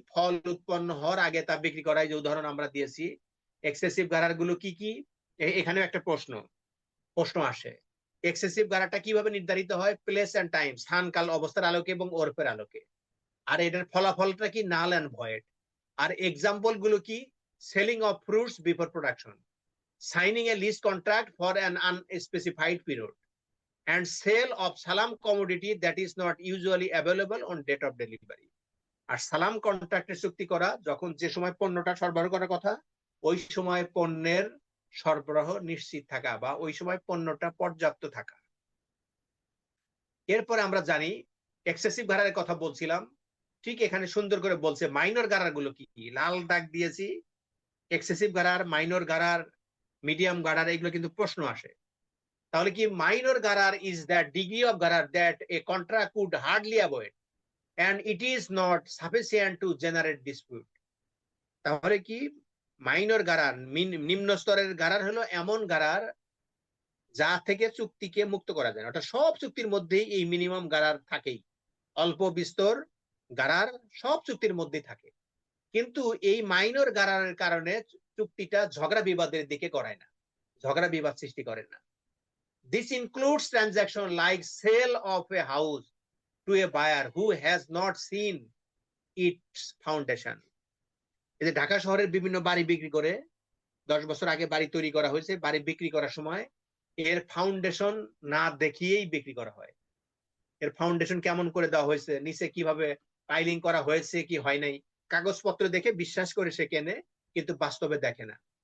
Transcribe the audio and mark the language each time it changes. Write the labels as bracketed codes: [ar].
[bn] ফল উৎপন্ন হওয়ার আগে তা বিক্রি করার যে উদাহরণ আমরা দিয়েছি। এক্সেসিভ গারার গুলো কি কি? এখানে একটা প্রশ্ন আসে, এক্সেসিভ গারারটা কিভাবে নির্ধারিত হয়? প্লেস এন্ড টাইম, স্থান কাল অবস্থার আলোকে এবং ওরফের আলোকে। আর এটার ফলাফলটা কি? [en] Null and void. [bn] আর এক্সাম্পল গুলো কি? [en] Selling of fruits before production, signing a lease contract for an unspecified period, and sale of salam commodity that is not usually available on date of delivery. [bn] আর সালাম কন্ট্রাক্টের চুক্তি করা যখন যে সময় পণ্যটা সরবরাহ করার কথা, ওই সময় পণ্যের সরবরাহ নিশ্চিত থাকা বা ওই সময় পণ্যটা পর্যাপ্ত থাকা। এরপরে আমরা জানি এক্সেসিভ গারারের কথা বলছিলাম, ঠিক এখানে সুন্দর করে বলছে মাইনর গারার গুলো কি কি, লাল দাগ দিয়েছি। এক্সেসিভ গারার, মাইনর গারার, মিডিয়াম গারার, এগুলো কিন্তু প্রশ্ন আসে। তাহলে কি? [en] Minor গারার is that degree of গারার that a contract could hardly avoid and it is not sufficient to generate dispute. [bn] তাহলে কি? মাইনর গারার, নিম্ন স্তরের গারার হলো এমন গারার যা থেকে চুক্তিকে মুক্ত করা যায় না। ওটা সব চুক্তির মধ্যেই এই মিনিমাম গারার থাকেই, অল্প বিস্তর গারার সব চুক্তির মধ্যেই থাকে, কিন্তু এই মাইনর গারারের কারণে চুক্তিটা ঝগড়া বিবাদের দিকে করায় না, ঝগড়া বিবাদ সৃষ্টি করে না। [en] This includes transaction like sale of a house to a buyer who has not seen its foundation. [bn] এই যে ঢাকা শহরের বিভিন্ন বাড়ি বিক্রি করে, 10 বছর আগে বাড়ি তৈরি করা হয়েছে, বাড়ি বিক্রি করার সময় এর ফাউন্ডেশন না দেখিয়েই বিক্রি করা হয়। এর ফাউন্ডেশন কেমন করে দেওয়া হয়েছে, নিচে কিভাবে পাইলিং করা হয়েছে কি হয় নাই, কাগজপত্র দেখে বিশ্বাস করে সে কেনে, কিন্তু বাস্তবে দেখে না।